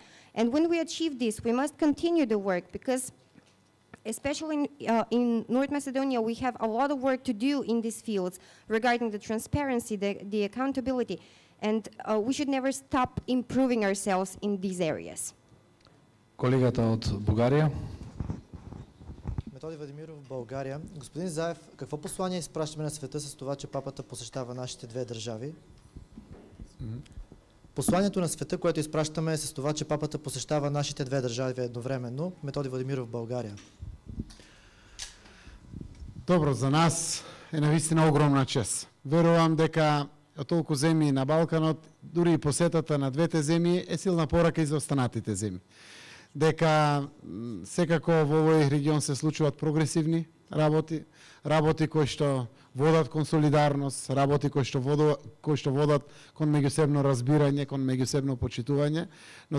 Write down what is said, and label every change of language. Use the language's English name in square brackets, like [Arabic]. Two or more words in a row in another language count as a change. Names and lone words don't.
[English] And when we achieve this, we must continue the work, because especially in North Macedonia, we have a lot of work to do in these fields regarding the transparency, the accountability, and we should never stop improving ourselves in these areas. [Macedonian] Колегата од Бугарија. [Bulgarian] Методи Владимиров, България. Господин Заев, какво послание изпращаме на света с това, че папата посещава нашите две държави? Посланието на света, което изпращаме е с това, че папата посещава нашите две държави едновременно. Методи Владимиров, България. [Macedonian] Добро, за нас е навистина огромна чест. Верувам дека од толку земји на Балканот, дури и посетата на двете земји е силна порака и за останатите земји. Дека секако во овој регион се случуваат прогресивни работи кои што водат кон солидарност, работи кои што водат кон меѓусебно разбирање, кон меѓусебно почитување, но